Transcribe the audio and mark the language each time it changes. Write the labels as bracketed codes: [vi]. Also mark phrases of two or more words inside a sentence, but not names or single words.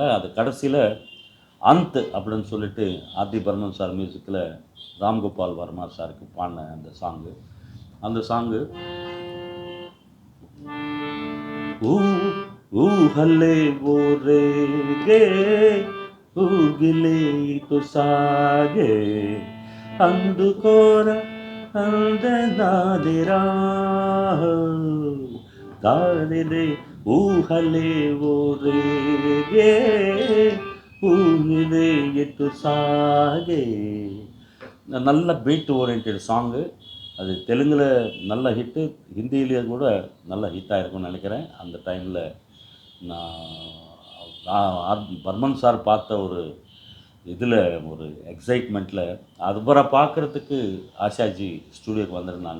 [ta] அது கடைசியில் அந்த் அப்படின்னு சொல்லிட்டு ஆர்டி பர்மன் சார் மியூசிக்கில் ராம்கோபால் வர்மா சாருக்கு பாடின அந்த சாங்கு [te] ఊహల్లే ఓరే గే ఊగిలే ఇటు సాగే అందుకోర అందనాదిరా గాలిలే ఊహలే ఊరేగే ఊగిలే ఇటు సాగే. [ta] நல்ல பீட் ஓரியன்டட் சாங்கு. அது தெலுங்கில் நல்ல ஹிட்டு, ஹிந்தியிலேயே கூட நல்ல ஹிட்டாக இருக்கும்னு நினைக்கிறேன். அந்த டைமில் நான் பர்மன் சார் பார்த்த ஒரு இதில் ஒரு எக்ஸைட்மெண்ட்டில் அதுபரை பார்க்குறதுக்கு ஆஷாஜி ஸ்டூடியோக்கு வந்திருந்தாங்க.